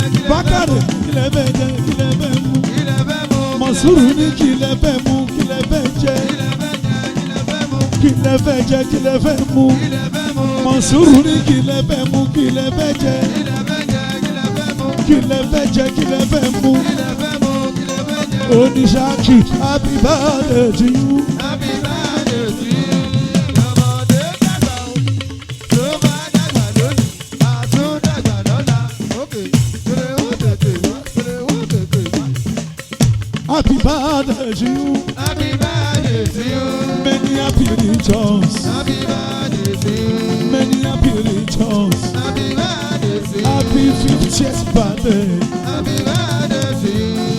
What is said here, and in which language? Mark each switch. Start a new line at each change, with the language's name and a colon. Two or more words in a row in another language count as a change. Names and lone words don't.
Yoruba: Bákàrè, kí lẹ fẹ́ jẹ, kí lẹ fẹ́ mu? Mọ̀súrù ní kí lẹ fẹ́ mu, kí lẹ fẹ́ jẹ? Kí lẹ fẹ́ jẹ, kí lẹ fẹ́ mu? Mọ̀súrù ní kí lẹ fẹ́ mu, kí lẹ fẹ́ jẹ? Kí lẹ fẹ́ jẹ, kí lẹ fẹ́ mu? Oníṣáàkì,
English: happy birthday to you.
Yoruba: Tó bá dàgbà lónìí, a tún dàgbà lọ́la. Ókè, tèrè ó tètè wá, tèrè ó tètè wá.
English: Happy birthday to you. Happy birthday to you. Many happy returns. Happy birthday to you. Many happy returns. Happy birthday to you. Happy fiftieth birthday. Happy birthday to you.